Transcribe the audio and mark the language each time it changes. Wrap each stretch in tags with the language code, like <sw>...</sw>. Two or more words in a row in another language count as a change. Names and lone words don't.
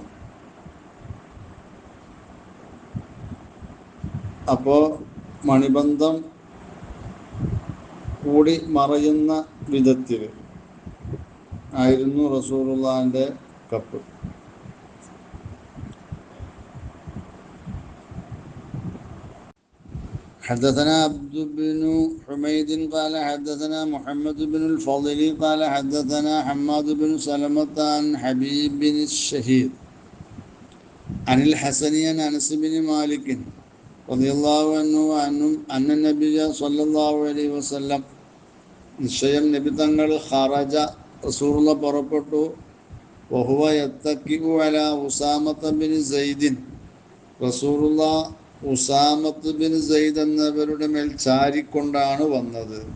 <ml>അപ്പോൾ മണിബന്ധം കൂടി മറയുന്ന വിധത്തിൽ ആയിരുന്നു റസൂലുള്ളാഹിന്റെ കപ്പ്.</ml> <ar>حدثنا عبد بن حميد قال حدثنا محمد بن الفضل قال حدثنا حماد بن سلمة عن حبيب بن الشهيد عن الحسن عن أنس بن مالك رضي الله عنه أن النبي صلى الله عليه وسلم</ar> <ml>നിശ്ചയം നബി തങ്ങൾ</ml> <ar>خرج رسول الله പുറപ്പെട്ടു وهو يتكئ على أسامة بن زيد</ar> <ml>റസൂലുള്ള ഉസാമത്ത് ബിൻ സെയ്ദ് എന്നവരുടെ മേൽ ചാരിക്കൊണ്ടാണ് വന്നത്.</ml>